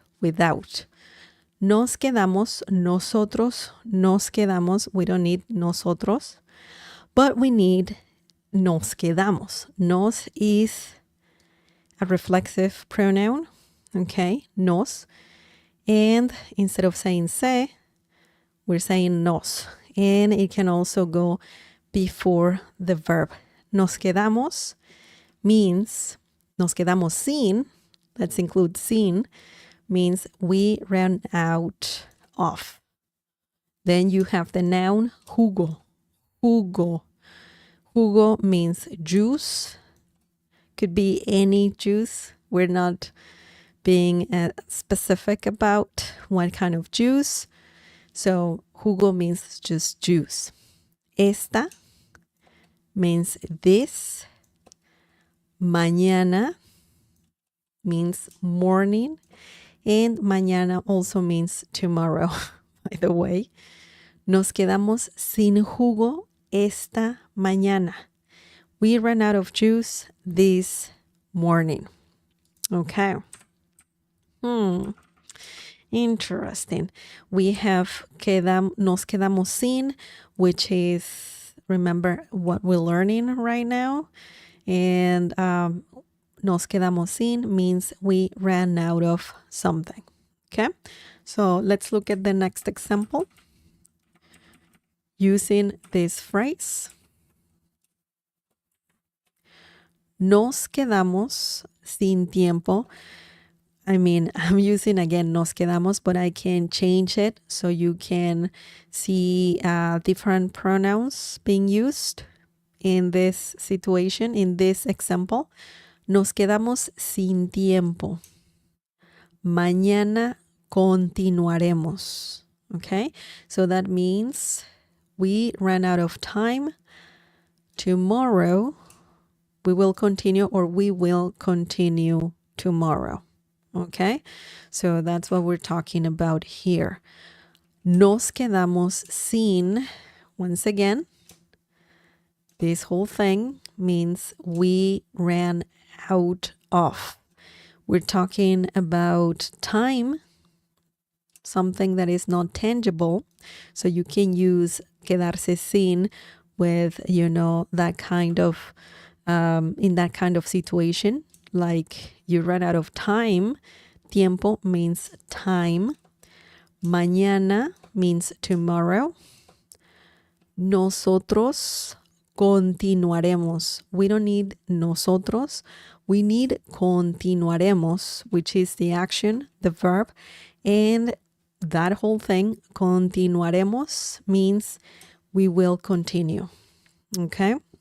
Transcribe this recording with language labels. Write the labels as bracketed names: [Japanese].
[Spanish] Nos quedamos, nosotros, nos quedamos. [English] We don't need nosotros, but we need nos quedamos. Nos is a reflexive pronoun, okay? Nos. And instead of saying se, we're saying nos. And it can also go before the verb. Nos quedamos means, nos quedamos sin, let's include sin, means we ran out of. Then you have the noun jugo. Jugo means juice. Could be any juice. We're not being specific about what kind of juice. So jugo means just juice. Esta means this. Mañana means morning. And mañana also means tomorrow, by the way. [Spanish] Nos quedamos sin jugo esta mañana. [English] We ran out of juice this morning. Okay. Interesting. We have nos quedamos sin, which is, remember what we're learning right now. And nos quedamos sin means we ran out of something. Okay. So let's look at the next example using this phrase. [Spanish] Nos quedamos sin tiempo. [English] I mean, I'm using again nos quedamos, but I can change it so you can see different pronouns being used in this situation, in this example. [Spanish] Nos quedamos sin tiempo. Mañana continuaremos. [English] Okay, so that means we ran out of time. Tomorrow we will continue, or we will continue tomorrow. Okay, so that's what we're talking about here. Nos quedamos sin, once again, this whole thing means we ran out of. We're talking about time, something that is not tangible. So you can use quedarse sin with, that kind of, in that kind of situation, like you ran out of time. Tiempo means time. Mañana means tomorrow. [Spanish] Nosotros continuaremos. [English] We don't need nosotros. We need continuaremos, which is the action, the verb. And that whole thing, continuaremos, means we will continue. Okay?